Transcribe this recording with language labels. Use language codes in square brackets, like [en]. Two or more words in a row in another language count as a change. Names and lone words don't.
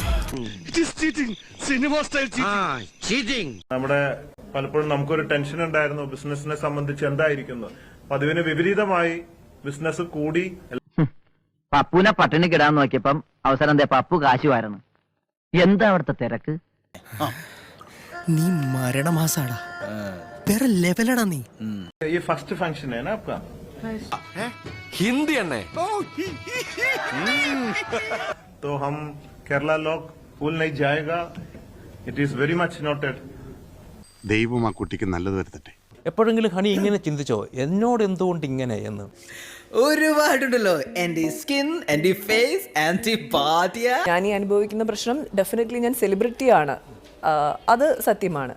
[ml] നമ്മുടെ പലപ്പോഴും നമുക്കൊരു ടെൻഷൻ ഉണ്ടായിരുന്നു ബിസിനസിനെ സംബന്ധിച്ച് എന്തായിരിക്കുന്നു. അപ്പൊ അതിന് വിപരീതമായി ബിസിനസ് കൂടി. പപ്പുവിനെ പട്ടിണി കിടാൻ നോക്കിയപ്പം അവസരം എന്താ, പപ്പു കാശുമായിരുന്നു. എന്താ അവിടുത്തെ തിരക്ക്? നീ മരണമാസാടാ, വേറെ ലെവലടാ നീ. [hi] ये [en] first function [hi] है ना आपका? [ml] ഹിന്ദി എണ്ണേ. [hi] तो हम केरला लोग भूल नहीं जाएगा. [en] It is very much noted. [ml] ദൈവം ആ കുട്ടിക്ക് നല്ലത് വരുത്തട്ടെ. എപ്പോഴെങ്കിലും ഹണി ഇങ്ങനെ ചിന്തിച്ചോ, എന്നോട് എന്തുകൊണ്ട് ഇങ്ങനെ എന്ന്? ഒരുപാടുണ്ടല്ലോ, എന്റെ സ്കിൻ, എന്റെ ഫേസ്, എന്റെ ബോഡി. ഞാൻ ഈ അനുഭവിക്കുന്ന പ്രശ്നം ഡെഫിനറ്റ്ലി ഞാൻ സെലിബ്രിറ്റിയാണ്, അത് സത്യമാണ്.